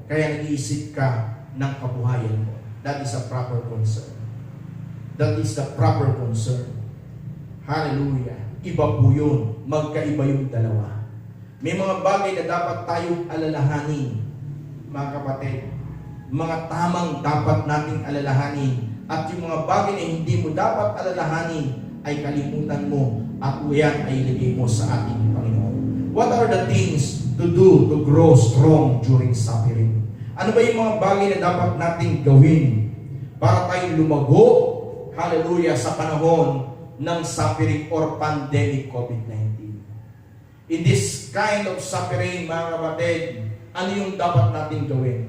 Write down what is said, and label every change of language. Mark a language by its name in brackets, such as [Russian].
[Filipino] Kaya nag-iisip ka ng kabuhayan mo. [English] That is a proper concern. That is the proper concern. [Filipino] Hallelujah. Iba po yun. Magkaiba yung dalawa. May mga bagay na dapat tayong alalahanin, mga kapatid. Mga tamang dapat nating alalahanin. At yung mga bagay na hindi mo dapat alalahanin, ay kalimutan mo at yan ay ilagay mo sa ating Panginoon. [English] What are the things to do to grow strong during suffering? [Filipino] Ano ba yung mga bagay na dapat nating gawin para tayo lumago, hallelujah, sa panahon ng suffering or pandemic COVID-19? [English] In this kind of suffering, [Filipino] mga kapatid, ano yung dapat nating gawin?